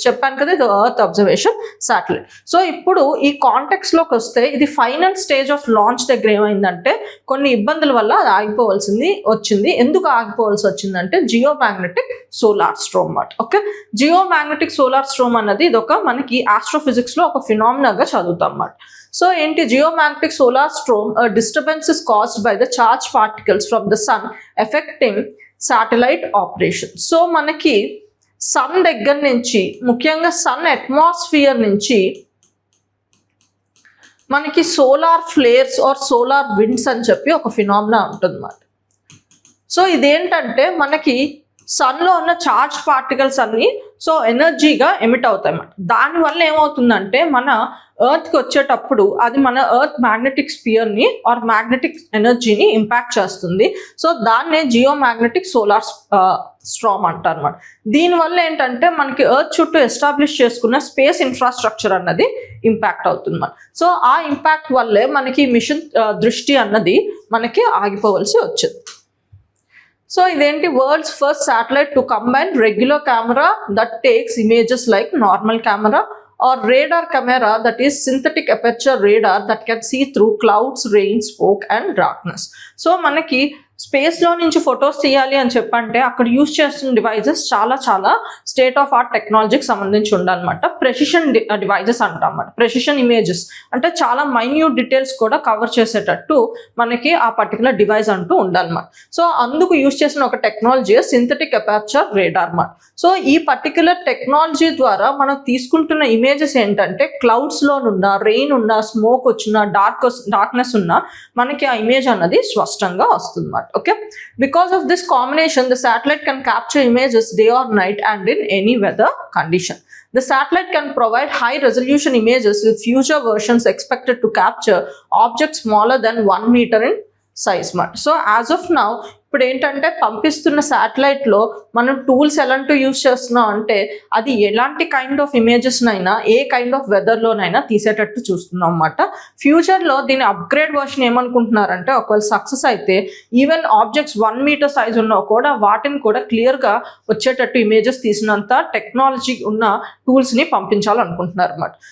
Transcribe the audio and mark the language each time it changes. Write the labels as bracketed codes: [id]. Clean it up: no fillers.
[te] చెప్పాను కదా, ఇది ఎర్త్ అబ్జర్వేషన్ శాటిలైట్. సో ఇప్పుడు ఈ కాంటెక్స్లోకి వస్తే, ఇది ఫైనల్ స్టేజ్ ఆఫ్ లాంచ్ దగ్గర ఏమైందంటే కొన్ని ఇబ్బందుల వల్ల అది వచ్చింది. ఎందుకు ఆగిపోవాల్సి వచ్చిందంటే జియో మ్యాగ్నెటిక్ సోలార్ స్ట్రోమ్ మాట. Okay, Jio magnetic solar storm అన్నది ఇది ఒక మనకి ఆస్ట్రోఫిజిక్స్లో ఒక ఫినామినాగా చదువుతాం అన్నమాట. సో ఏంటి [en] geomagnetic solar storm? A disturbance is caused by the charged particles from the sun affecting satellite operation. [te] So మనకి సన్ దగ్గర నుంచి, ముఖ్యంగా సన్ అట్మాస్ఫియర్ నుంచి మనకి solar flares are solar winds అని చెప్పి ఒక ఫినామినా ఉంటుంది అన్నమాట. సో ఇదేంటంటే మనకి సన్లో ఉన్న చార్జ్ పార్టికల్స్ అన్నీ సో ఎనర్జీగా ఎమిట్ అవుతాయి అన్నమాట. దానివల్ల ఏమవుతుందంటే మన ఎర్త్కి వచ్చేటప్పుడు అది మన ఎర్త్ మ్యాగ్నెటిక్ స్పియర్ని ఆర్ మ్యాగ్నెటిక్ ఎనర్జీని ఇంపాక్ట్ చేస్తుంది. సో దాన్నే జియో మ్యాగ్నెటిక్ సోలార్ స్ట్రామ్ అంటారు అన్నమాట. దీనివల్ల ఏంటంటే మనకి ఎర్త్ చుట్టూ ఎస్టాబ్లిష్ చేసుకున్న స్పేస్ ఇన్ఫ్రాస్ట్రక్చర్ అన్నది ఇంపాక్ట్ అవుతుంది అన్నమాట. సో ఆ ఇంపాక్ట్ వల్లే మనకి మిషన్ దృష్టి అన్నది మనకి ఆగిపోవలసి వచ్చింది. సో ఇదేంటి? [en] World's first satellite to combine regular camera that takes images like normal camera or radar camera that is synthetic aperture radar that can see through clouds, rain, smoke and darkness. [te] So మనకి స్పేస్లో నుంచి photos తీయాలి అని చెప్పంటే అక్కడ use చేస్తున్న devices చాలా state of art టెక్నాలజీకి సంబంధించి ఉండాలన్నమాట. ప్రెసిషన్ డివైజెస్ అంటాం అన్నమాట. ప్రెసిషన్ ఇమేజెస్ అంటే చాలా మైన్యూట్ డీటెయిల్స్ కూడా కవర్ చేసేటట్టు మనకి ఆ పర్టికులర్ డివైస్ అంటూ ఉండాలన్నమాట. సో అందుకు యూజ్ చేసిన ఒక టెక్నాలజీ సింథటిక్ అపర్చర్ రేడార్ అన్నమాట. సో ఈ పర్టికులర్ టెక్నాలజీ ద్వారా మనం తీసుకుంటున్న ఇమేజెస్ ఏంటంటే క్లౌడ్స్లోనున్న, రెయిన్ ఉన్న, స్మోక్ వచ్చిన, డార్క్నెస్ ఉన్న మనకి ఆ ఇమేజ్ అన్నది స్పష్టంగా వస్తుంది అన్నమాట. [en] Okay, because of this combination the satellite can capture images day or night and in any weather condition. The satellite can provide high resolution images with future versions expected to capture objects smaller than 1 meter in size. So as of now, [te] ఇప్పుడు ఏంటంటే పంపిస్తున్న శాటిలైట్లో మనం tools ఎలాంటి use చేస్తున్నాం అంటే అది ఎలాంటి kind of ఇమేజెస్నైనా ఏ kind of వెదర్లోనైనా తీసేటట్టు చూస్తున్నాం అన్నమాట. ఫ్యూచర్లో దీని అప్గ్రేడ్ వర్షన్ ఏమనుకుంటున్నారంటే ఒకవేళ సక్సెస్ అయితే ఈవెన్ ఆబ్జెక్ట్స్ 1 మీటర్ సైజ్ ఉన్నా కూడా వాటిని కూడా క్లియర్గా వచ్చేటట్టు ఇమేజెస్ తీసినంత టెక్నాలజీ ఉన్న టూల్స్ని పంపించాలనుకుంటున్నారు అన్నమాట.